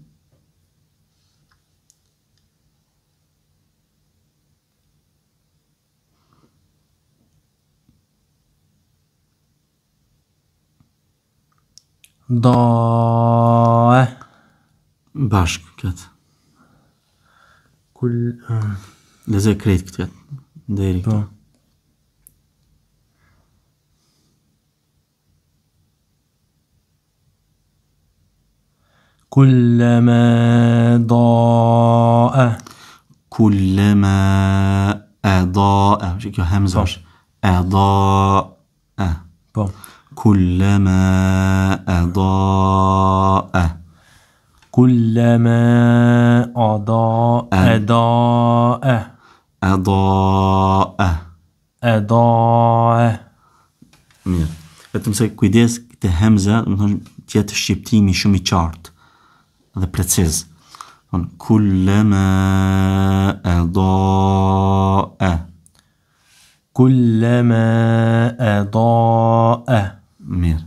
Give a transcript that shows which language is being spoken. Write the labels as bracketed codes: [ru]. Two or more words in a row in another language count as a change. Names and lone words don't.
[sq] Da. Bashk këtë. Lezoj krejt këtë. Deri këtu. [ar] كلما ضاء أضاء شكو همزة أضاء كلما أضاء أضاء mirë. [sq] Vetëm se kujdes këtë hemza, do të thonë tjetë shqiptimi shumë I qartë dhe preciz. [ar] كلما أضاء. [sq] Mirë.